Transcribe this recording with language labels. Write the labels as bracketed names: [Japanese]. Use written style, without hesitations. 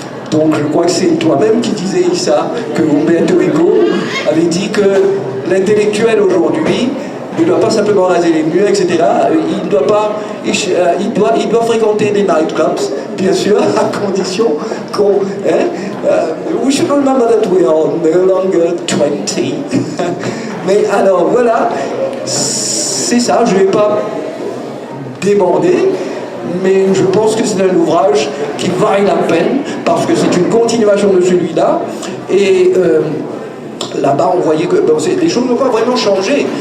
[French] Donc je crois que c'est toi-même qui disais ça, que Umberto Eco avait dit que l'intellectuel aujourd'hui ne doit pas simplement raser les murs, etc. Il doit fréquenter des nightclubs, bien sûr, à condition qu'on... [English] we should remember that we are no longer 20. [French] Mais alors voilà, c'est ça, je ne vais pas déborder, mais je pense que c'est un ouvrage qui vaille la peine, parce que c'est une continuation de celui-là, et là-bas on voyait que les choses n'ont pas vraiment changé.